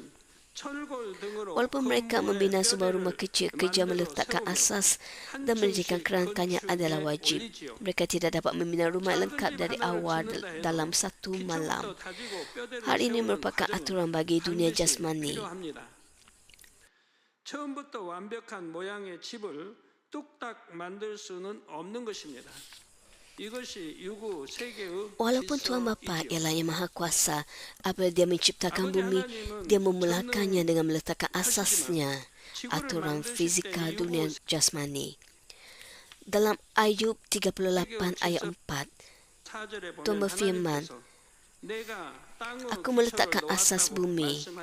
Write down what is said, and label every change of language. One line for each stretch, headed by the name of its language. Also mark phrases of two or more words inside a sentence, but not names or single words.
Malay: Walaupun mereka membina sebuah rumah kecil, kerja meletakkan asas dan mendirikan kerangkanya adalah wajib. Mereka tidak dapat membina rumah lengkap dari awal dalam 1 malam. Hal ini merupakan aturan bagi dunia jasmani.
Korean: 처음부터 완벽한 모양의 집을 뚝딱 만들 수는 없는 것입니다.
Malay: Walaupun Tuhan Bapa ialah yang Maha Kuasa, apabila Dia menciptakan bumi, Dia memulakannya dengan meletakkan asasnya, aturan fizikal dunia jasmani. Dalam Ayub 38 ayat 4, Tuhan berfirman, Aku meletakkan asas bumi.